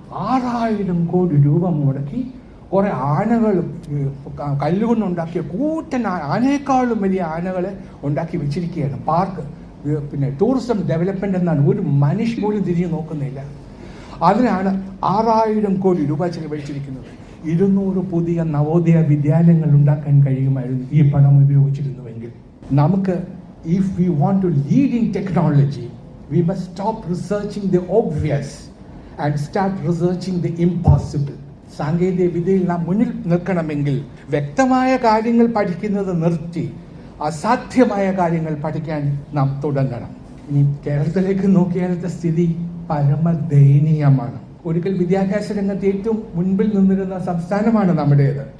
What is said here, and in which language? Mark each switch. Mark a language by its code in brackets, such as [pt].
[ml] 6,000 കോടി രൂപ മുടക്കി കുറേ ആനകൾ, കല്ലുകൊണ്ടുണ്ടാക്കിയ കൂറ്റൻ ആനയേക്കാളും വലിയ ആനകളെ ഉണ്ടാക്കി വെച്ചിരിക്കുകയാണ്. പാർക്ക്, പിന്നെ ടൂറിസം ഡെവലപ്മെന്റ് എന്നാണ്. ഒരു മനുഷ്യ പോലും തിരിഞ്ഞു നോക്കുന്നില്ല. അതിനാണ് 6,000 കോടി രൂപ ചിലവഴിച്ചിരിക്കുന്നത്. 200 പുതിയ നവോദയ വിദ്യാലയങ്ങൾ ഉണ്ടാക്കാൻ കഴിയുമായിരുന്നു ഈ പണം ഉപയോഗിച്ചിരുന്നുവെങ്കിൽ. [en] നമുക്ക്, if we want to lead in technology, we must stop researching the obvious and start researching the impossible. [ml] സാങ്കേതിക വിദ്യയിൽ നാം മുന്നിൽ നിൽക്കണമെങ്കിൽ വ്യക്തമായ കാര്യങ്ങൾ പഠിക്കുന്നത് നിർത്തി അസാധ്യമായ കാര്യങ്ങൾ പഠിക്കാൻ നാം തുടങ്ങണം. ഇനി കേരളത്തിലേക്ക് നോക്കിയാലത്തെ സ്ഥിതി പരമദയനീയമാണ്. ഒരിക്കൽ വിദ്യാഭ്യാസ രംഗത്ത് ഏറ്റവും മുൻപിൽ നിന്നിരുന്ന സംസ്ഥാനമാണ് നമ്മുടേത്.